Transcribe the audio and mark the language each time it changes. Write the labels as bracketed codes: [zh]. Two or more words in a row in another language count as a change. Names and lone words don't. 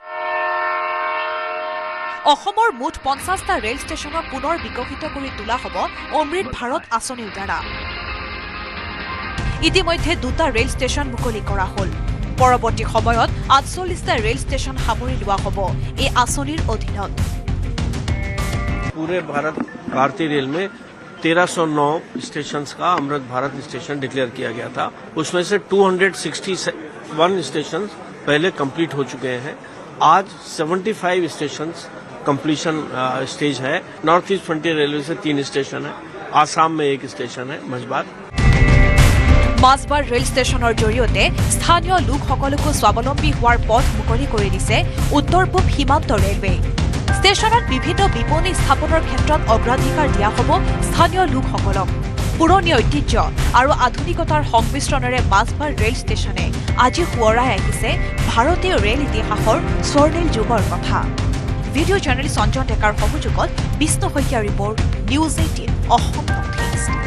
[as] অসমৰ মুঠ ৫০টা ৰেল ষ্টেচনক পুনৰ বিকশিত কৰি তোলা হ'ব অমৃত ভাৰত আঁচনিৰ দ্বাৰা ইতিমধ্যে ২টা ৰেল ষ্টেচন মুকলি কৰা হ'ল পৰৱৰ্তী সময়ত ৪৮টা ৰেল ষ্টেচন সামৰি লোৱা হ'ব এই আঁচনিৰ অধীনত [hi] पूरे भारतीय रेल में 1309 स्टेशन का अमृत भारत स्टेशन डिक्लेयर किया गया था उसमें से 261 स्टेशन पहले कंप्लीट हो चुके हैं आज 75 स्टेशन [en] completion stage [hi] है नॉर्थ ईस्ट फ्रंटियर रेलवे से 3 स्टेशन है आसाम में 1 स्टेशन है मजबात [as] মাছবাট ৰেল ষ্টেচনৰ জৰিয়তে স্থানীয় লোকসকলকো স্বাৱলম্বী হোৱাৰ পথ মুকলি কৰি দিছে উত্তৰ পূব সীমান্ত ৰেলৱে ষ্টেচনত বিভিন্ন বিপণী স্থাপনৰ ক্ষেত্ৰত অগ্ৰাধিকাৰ দিয়া হ'ব স্থানীয় লোকসকলক পুৰণি ঐতিহ্য আৰু আধুনিকতাৰ সংমিশ্ৰণেৰে মাছবাট ৰেল ষ্টেচনে আজি সোঁৱৰাই আহিছে ভাৰতীয় ৰেল ইতিহাসৰ স্বৰ্ণিল যুগৰ কথা [en] video journalist [as] অঞ্জন ডেকাৰ সহযোগত বিষ্ণু শইকীয়া ৰিপৰ্ট নিউজ 18 অসম নৰ্থ ইষ্ট